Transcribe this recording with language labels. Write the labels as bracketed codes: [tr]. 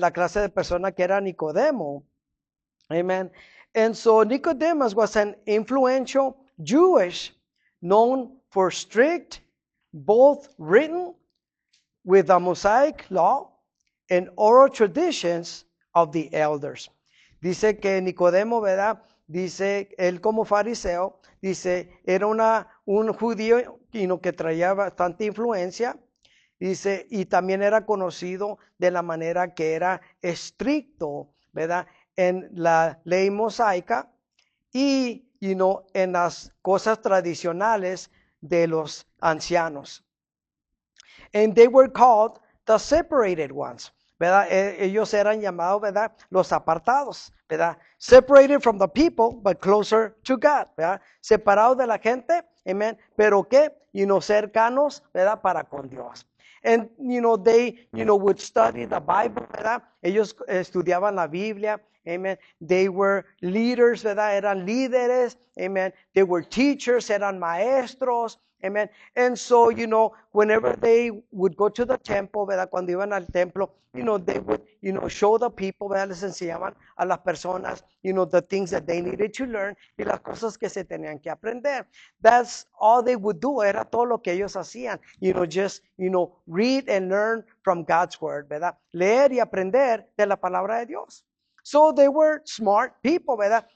[es] La clase de persona que era Nicodemo. Amen. [en] And so Nicodemus was an influential Jewish known for strict, both written with the Mosaic law and oral traditions of the elders. [es] Dice que Nicodemo, ¿verdad? Dice, él como fariseo, dice, era un judío que traía bastante influencia. Dice, y también era conocido de la manera que era estricto, ¿verdad? En la ley mosaica y, en las cosas tradicionales de los ancianos. [en] And they were called the separated ones, ¿verdad? [es] Ellos eran llamados, ¿verdad? Los apartados, ¿verdad? [en] Separated from the people, but closer to God, ¿verdad? [es] Separados de la gente, amen, pero que, cercanos, ¿verdad? Para con Dios. [en] And, they, would study the Bible, ¿verdad? [es] Ellos estudiaban la Biblia, amen. [en] They were leaders, ¿verdad? [es] Eran líderes, amen. [en] They were teachers, [es] eran maestros, amen. [en] And so, whenever they would go to the temple, ¿verdad? [es] Cuando iban al templo, [en] they would, show the people, ¿verdad? [es] Les enseñaban a las personas, [en] the things that they needed to learn [es] y las cosas que se tenían que aprender. [en] That's all they would do, [es] era todo lo que ellos hacían, [en] just, read and learn from God's word, ¿verdad? [es] Leer y aprender de la palabra de Dios. [en] So they were smart people, ¿verdad?